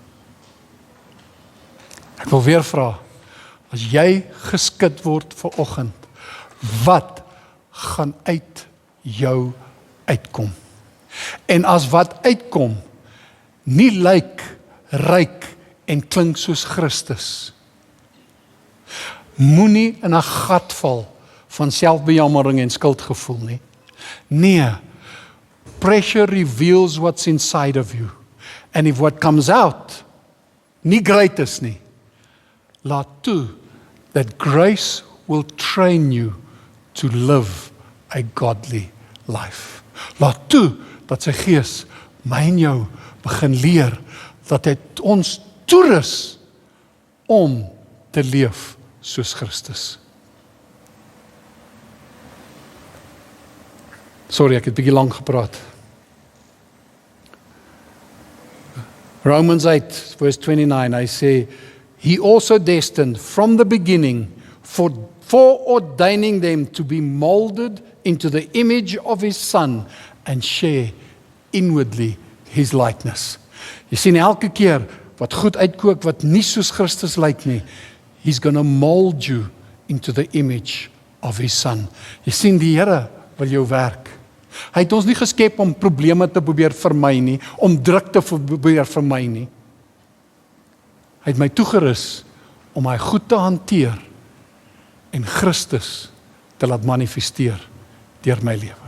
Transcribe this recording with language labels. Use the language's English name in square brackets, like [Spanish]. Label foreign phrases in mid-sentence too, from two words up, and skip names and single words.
[Afrikaans] Ek wil weer vra, as jy geskit word vanoggend, wat gaan uit jou uitkom? En as wat uitkom, nie lyk, ryk en klink soos Christus, moenie in 'n gat val van selfbejammering en skuldgevoel nie. Nee, [English] pressure reveals what's inside of you. And if what comes out [Afrikaans] nie great is nie, laat toe [English] that grace will train you to live a godly life. [Afrikaans] Laat toe dat sy Gees my en jou begin leer, dat hy ons toerus om te leef soos Christus. Sorry, ek het 'n bietjie lank gepraat. Romans 8, verse 29, hy sê, [English] He also destined from the beginning for ordaining them to be molded into the image of His Son and share inwardly His likeness. [Afrikaans] Jy sien elke keer wat goed uitkook, wat nie soos Christus lyk nie, [English] He's going to mold you into the image of His Son. [Afrikaans] Jy sien die Here wil jou werk. Hy het ons nie geskep om probleme te probeer vermy nie, om druk te probeer vermy nie. Hy het my toegerus om my goed te hanteer en Christus te laat manifesteer deur my lewe.